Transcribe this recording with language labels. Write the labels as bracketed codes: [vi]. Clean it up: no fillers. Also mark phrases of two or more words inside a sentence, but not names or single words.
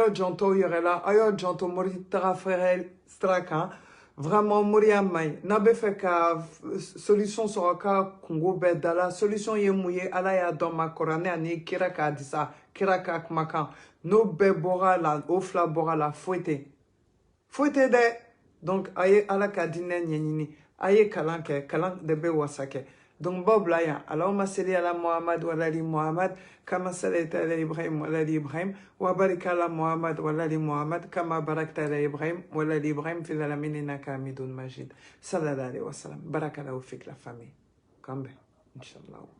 [bm] y'aw janto aw yɛrɛ la a y'aw janto mori tagafɛrɛ sira kan vraiment moriya man ɲi n'a bɛ fɛ ka solution sɔrɔ ka kungo bɛɛ da la solution ye mun ye ala y'a dɔn ma kuranɛ ani kira ka hadisa kira ka kumakan n'o bɛɛ bɔra la o fila bɔra la foyi tɛ dɛ donc a ye ala ka diinɛ ɲɛɲini a ye kalan kɛ kalan de bɛ wasa kɛ donc baw bila yan [ar] اللهم صل على محمد وعلى آل محمد كما صليت على إبراهيم وعلى آل إبراهيم وبارك على محمد وعلى آل محمد كما باركت على إبراهيم وعلى آل إبراهيم في العالمين إنك حميد مجيد صلى الله عليه وسلم بارك الله فيك [fr] la famille [ar] kambe inshallah.